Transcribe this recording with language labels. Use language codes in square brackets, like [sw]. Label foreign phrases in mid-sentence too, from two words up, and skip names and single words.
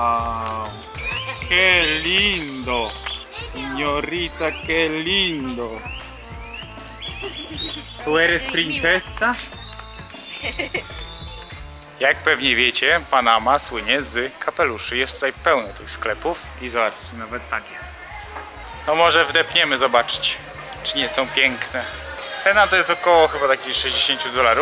[es] Wow. Que lindo. Signorita, que lindo. ¿Tú eres princesa? [pl] Jak pewnie wiecie, Panama słynie z kapeluszy. Jest tutaj pełno tych sklepów i zobaczcie, nawet tak jest. No może wdepniemy zobaczyć, czy nie są piękne. Cena to jest około chyba takich $60.